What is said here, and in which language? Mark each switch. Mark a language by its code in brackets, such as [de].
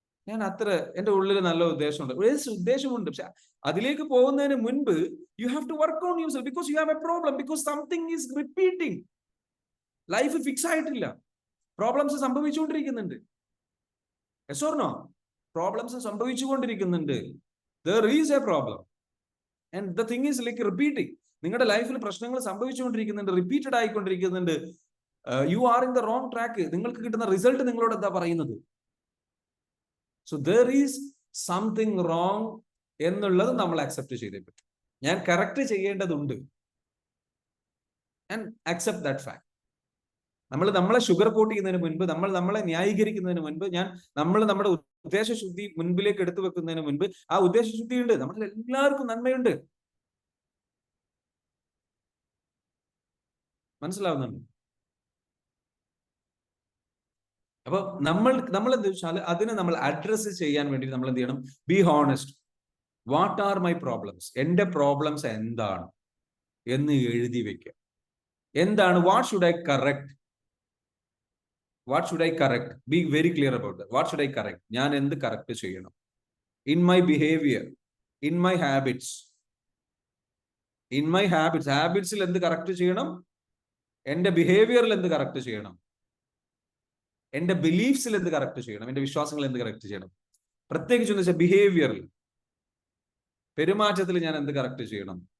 [ml] ഞാൻ എന്റെ ഉള്ളിൽ നല്ല ഉദ്ദേശമുണ്ട്, ഉദ്ദേശമുണ്ട്, പക്ഷെ അതിലേക്ക് പോകുന്നതിന് മുൻപ് [en] You have to work on your self, because you have a problem, because something is repeating. [ml] Life fix ആയിട്ടില്ല, problems സംഭവിച്ചുകൊണ്ടിരിക്കുന്നുണ്ട്. [en] Yes or no? [ml] Problems സംഭവിച്ചുകൊണ്ടിരിക്കുന്നുണ്ട്. [en] There is a problem and the thing is like repeating. [ml] നിങ്ങളുടെ ലൈഫിൽ പ്രശ്നങ്ങൾ സംഭവിച്ചുകൊണ്ടിരിക്കുന്നുണ്ട്, repeated ആയിക്കൊണ്ടിരിക്കുന്നുണ്ട്. [en] You are in the wrong track. [ml] നിങ്ങൾക്ക് കിട്ടുന്ന result നിങ്ങളോട് എന്താ പറയുന്നത്? So [en] there is something wrong [ml] എന്നുള്ളത് നമ്മൾ അക്സെപ്റ്റ് ചെയ്തേ പറ്റും. ഞാൻ കറക്റ്റ് ചെയ്യേണ്ടതുണ്ട് [en] and accept that fact. [ml] നമ്മളെ ഷുഗർ കോട്ട് ചെയ്യുന്നതിന് മുൻപ്, നമ്മളെ ന്യായീകരിക്കുന്നതിന് മുൻപ്, നമ്മൾ നമ്മുടെ ഉദ്ദേശശുദ്ധി മുൻപിലേക്ക് എടുത്തു വെക്കുന്നതിന് മുൻപ്, ആ ഉദ്ദേശശുദ്ധി ഉണ്ട്, നമ്മളിൽ എല്ലാവർക്കും നന്മയുണ്ട്. മനസ്സിലാവുന്നുണ്ട്? അപ്പൊ നമ്മൾ എന്താ വെച്ചാൽ അതിനെ നമ്മൾ അഡ്രസ് ചെയ്യാൻ വേണ്ടി നമ്മൾ എന്ത് ചെയ്യണം? [en] Be honest. What are my problems? [ml] എന്റെ പ്രോബ്ലംസ് എന്താണ് എന്ന് എഴുതി വെക്കുക. [en] എന്താണ്? What should I correct? What should I correct? Be very clear about that. What should I correct? [ml] ഞാൻ എന്ത് കറക്റ്റ് ചെയ്യണം? [en] In my behavior, in my habits. In my habits. [ml] ഹാബിറ്റ്സിൽ എന്ത് കറക്റ്റ് ചെയ്യണം? എന്റെ ബിഹേവിയറിൽ എന്ത് കറക്റ്റ് ചെയ്യണം? എന്റെ ബിലീഫ്സിൽ എന്ത് കറക്റ്റ് ചെയ്യണം? എന്റെ വിശ്വാസങ്ങൾ എന്ത് കറക്റ്റ് ചെയ്യണം? പ്രത്യേകിച്ച് എന്ന് വെച്ചാൽ ബിഹേവിയറിൽ, പെരുമാറ്റത്തിൽ ഞാൻ എന്ത് കറക്റ്റ് ചെയ്യണം?